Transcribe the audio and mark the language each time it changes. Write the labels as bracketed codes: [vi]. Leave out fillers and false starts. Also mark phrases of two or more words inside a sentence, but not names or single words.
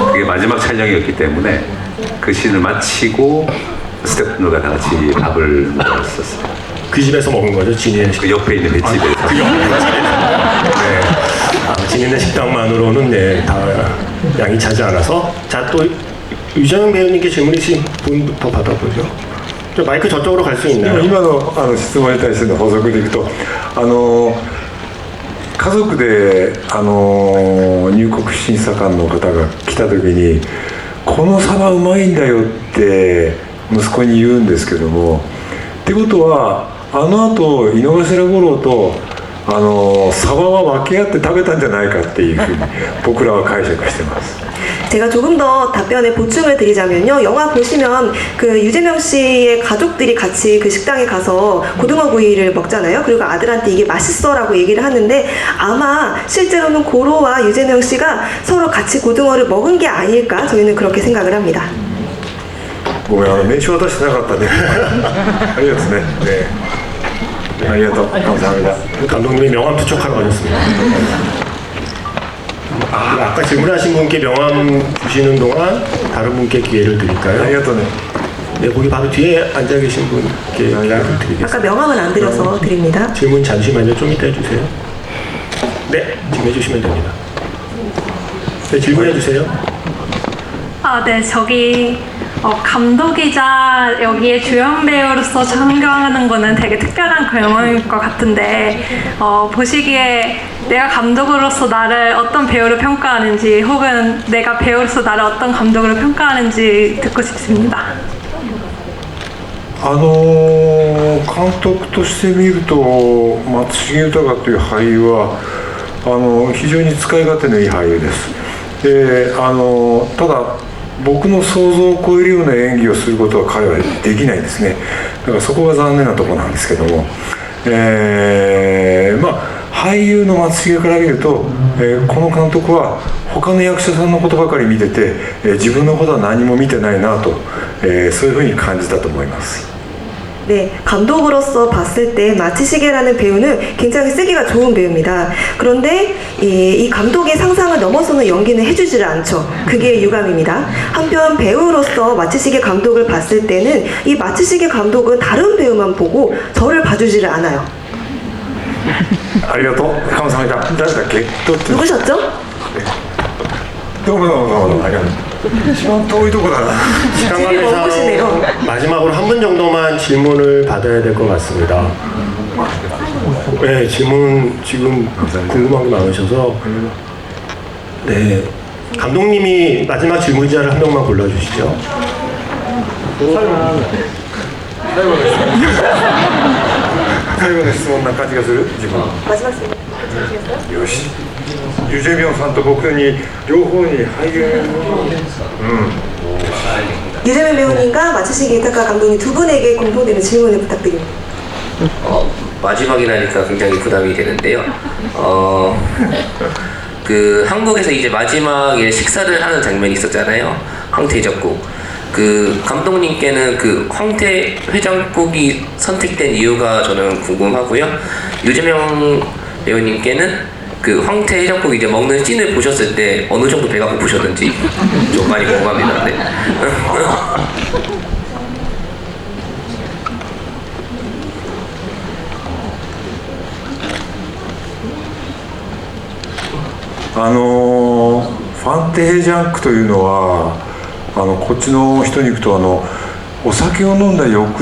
[ko] 그게 마지막 촬영이었기 때문에 그 씬을 마치고 스태프분들과 다 같이 밥을 먹었었어요. 그 집에서 먹은 거죠? 진인의 식당. 그 옆에 있는 횟집에서. 그 옆에 횟집에서. 네. 진인의 식당만으로는 네, 다 양이 차지 않아서. 자, 또 유재명 배우님께 질문 있으신 분부터 받아보죠. 저 마이크 저쪽으로 갈 수 [ja] でも [ko] 있나요? [ja] 今の質問に対しての補足でいくと家族で入国審査官の方が来た時に「このサバうまいんだよ」って息子に言うんですけども、ってことはあの後井の頭五郎とサバは分け合って食べたんじゃないかっていうふうに僕らは解釈してます。 [ko] 제가 조금 더 답변에 보충을 드리자면요. 영화 보시면 그 유재명 씨의 가족들이 같이 그 식당에 가서 고등어 구이를 먹잖아요. 그리고 아들한테 이게 맛있어라고 얘기를 하는데 아마 실제로는 고로와 유재명 씨가 서로 같이 고등어를 먹은 게 아닐까 저희는 그렇게 생각을 합니다. [ja] ごめん名刺渡してなかったね。ありがとうね。ありがとう。감사합니다. [ko] 감독님이 명함 투척하러 가셨습니다. 아까 질문하신 분께 명함 주시는 동안 다른 분께 기회를 드릴까요? [ja] ありがとうね。 [ko] 네, 거기 바로 뒤에 앉아 계신 분께 기회를 드리겠습니다. 아까 명함은 안 드려서 드립니다. 질문 잠시만요. 좀 이따 해주세요. 네, 지금 해주시면 됩니다. 네, 질문해 주세요. 네, 저기 감독이자 여기에 주연 배우로서 참가하는 거는 되게 특별한 경험일 것 같은데 보시기에 내가 감독으로서 나를 어떤 배우로 평가하는지 혹은 내가 배우로서 나를 어떤 감독으로 평가하는지 듣고 싶습니다. [ja] 監督として見ると松重豊という俳優は非常に使い勝手のいい俳優です。でただ僕の想像を超えるような演技をすることは彼はできないんですね。だからそこが残念なところなんですけども、俳優の松重から見ると、この監督は他の役者さんのことばかり見てて、自分のことは何も見てないなと、そういうふうに感じたと思います。 [ko] 네, 감독으로서 봤을 때 마츠시게라는 배우는 굉장히 쓰기가 좋은 배우입니다. 그런데 이 감독의 상상을 넘어서는 연기는 해주지를 않죠. 그게 유감입니다. 한편 배우로서 마츠시게 감독을 봤을 때는 이 마츠시게 감독은 다른 배우만 보고 저를 봐주지를 않아요. [ja] ありがとう。감사합니다。誰だっけ？ [ko] 누구셨죠? [ja] どうもどうもどうもありがとう。一番遠いとこだな。 [ko] 시간 관계상 마지막으로 한 분 정도만 질문을 받아야 될 것 같습니다. 네, 질문 지금 궁금한 게 많으셔서 네, 감독님이 마지막 질문자를 한 명만 골라주시죠. [ja] 최後の質問な感じがする自分。 [ko] 마지막 질문 해주시겠어요? [ja] よし。ユジェミョンさんと僕に両方に俳優。 [ko] 유재명 배우님과 마츠시게 이타카 감독님 두 분에게 공통되는 질문을 부탁드립니다. 마지막이라니까 굉장히 부담이 되는데요. 그 한국에서 이제 마지막에 식사를 하는 장면이 있었잖아요. 황태해장국. 그 감독님께는 그 황태해장국이 선택된 이유가 저는 궁금하고요. 유재명 배우님께는 그 황태해장국 이제 먹는 씬을 보셨을 때 어느 정도 배가 고프셨는지 좀 많이 궁금합니다. 네. [ja] ファンテヘジャンクというのはこっちの人に行くとお酒を飲んだ翌